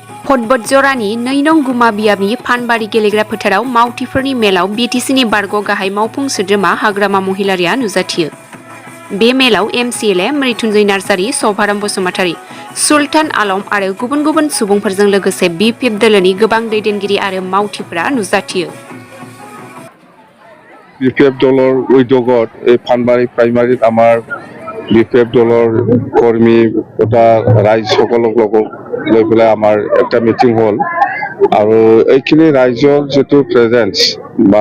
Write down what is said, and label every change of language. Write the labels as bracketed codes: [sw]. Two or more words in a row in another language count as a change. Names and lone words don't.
[brx] फटबट जरानि 2 नं गुमा बियाबनि फानबारि गेलेग्रा फोथाराव मावथिफोरनि मेलाव बिटिसिनि बारग' गाहाय मावफुं सोद्रोमा हाग्रामा महिलारिया नुजाथियो। बे मेलाव एमसिएलए मृत्युंजय नार्जारी, सभाराम बसुमतारी, सुल्तान आलम आरो गुबुन गुबुन सुबुंफोरजों लोगोसे बिपिएफ दोलोनि गोबां दैदेनगिरि आरो मावथिफोरा नुजाथियो। [as] বিপিএফ দলৰ উদ্যোগত এই ফানবাৰী প্ৰাইমাৰীত আমাৰ বিপিএফ দলৰ কৰ্মী তথা ৰাইজসকলক লৈ পেলাই আমাৰ একটা মিটিং হ'ল আৰু এইখিনি ৰাইজৰ যেটো প্ৰেজেন্স বা